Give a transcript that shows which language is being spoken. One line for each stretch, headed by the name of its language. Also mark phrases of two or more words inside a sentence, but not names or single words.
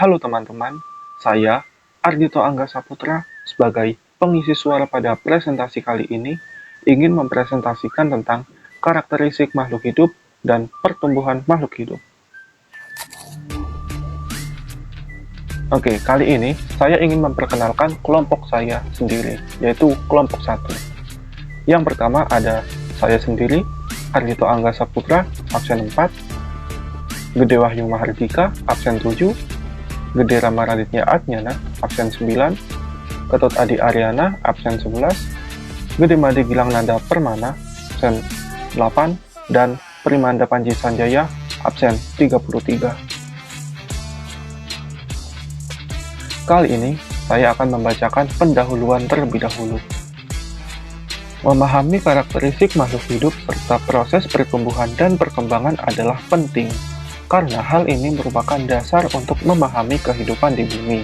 Indonesian: Halo teman-teman, saya Ardito Angga Saputra sebagai pengisi suara pada presentasi kali ini ingin mempresentasikan tentang karakteristik makhluk hidup dan pertumbuhan makhluk hidup. Oke, kali ini saya ingin memperkenalkan kelompok saya sendiri, yaitu kelompok 1. Yang pertama ada saya sendiri, Ardito Angga Saputra, absen 4, Gede Wahyu Mahardika, absen 7, Gede Rama Raditya Adnyana, absen 9, Ketut Adi Aryana, absen 11, Gede Made Gilang Nanda Permana, absen 8, dan Primanda Panji Sanjaya, absen 33. Kali ini, saya akan membacakan pendahuluan terlebih dahulu. Memahami karakteristik makhluk hidup serta proses pertumbuhan dan perkembangan adalah penting, karena hal ini merupakan dasar untuk memahami kehidupan di bumi.